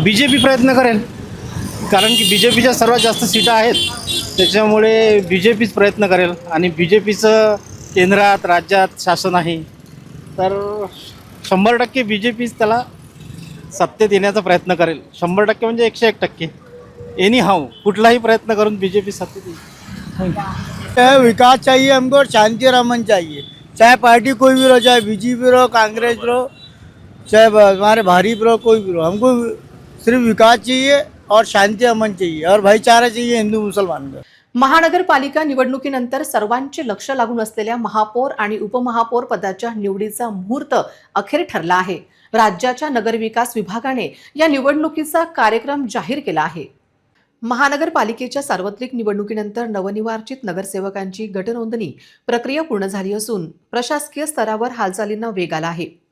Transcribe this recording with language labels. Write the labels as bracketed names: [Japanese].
[Marathi] BJP प्रयत्न करेल, कारण की BJPच्या सर्वात जास्त सीटा आहेत, त्याच्यामुळे BJPच प्रयत्न करेल आणि BJPचं केंद्रात राज्यात शासन आहे, तर 100% BJPच त्याला सत्तेत येण्याचा प्रयत्न करेल. 100% म्हणजे 101%. [English] anyhow [Marathi] कुठलाही प्रयत्न करून BJP सत्तेत येईल. [Hindi] विकास चाहिए हमको, शांति और अमन चाहिए, चाहे पार्टी कोई भी रहो, चाहे BJP रहो, कांग्रेस रहो, चाहे हमारे भाजपा रहो, कोई भी रहो, हमको सिर्फ विकास चाहिए और शांति अमन चाहिए और भाईचारा चाहिए हिंदू मुसलमान का. [Marathi] महानगरपालिका निवडणुकीनंतर सर्वांचे लक्ष लागून असलेल्या महापौर आणि उपमहापौर पदाच्या निवडीचा मुहूर्त अखेर ठरला आहे. राज्याच्या नगरविकास विभागाने या निवडणुकीचा कार्यक्रम जाहीर केला आहे. महानगरपालिकेच्या सार्वत्रिक निवडणुकीनंतर नवनिर्वाचित नगरसेवकांची गटनोंदणी प्रक्रिया पूर्ण झाली असून प्रशासकीय स्तरावर हालचालींना वेग आला आहे.